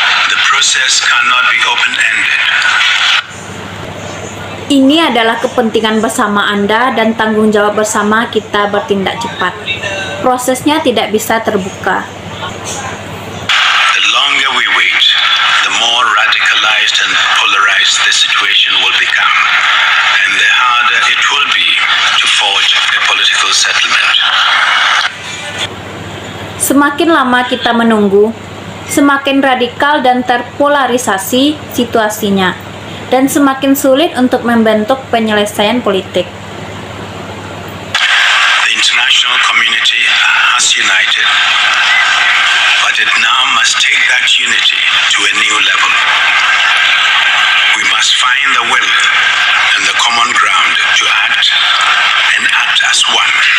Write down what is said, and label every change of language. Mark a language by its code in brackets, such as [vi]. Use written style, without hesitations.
[en] The process cannot be open-ended. [id] Ini adalah kepentingan bersama Anda dan tanggung jawab bersama kita bertindak cepat. Prosesnya tidak bisa terbuka. [en] The longer we wait, the more radicalized and polarized the situation will become, and the harder it will be to forge a political settlement. [id] Semakin lama kita menunggu, semakin radikal dan terpolarisasi situasinya, dan semakin sulit untuk membentuk penyelesaian politik. [en] The international community has united, but it now must take that unity to a new level. We must find the will and the common ground to act and act as one.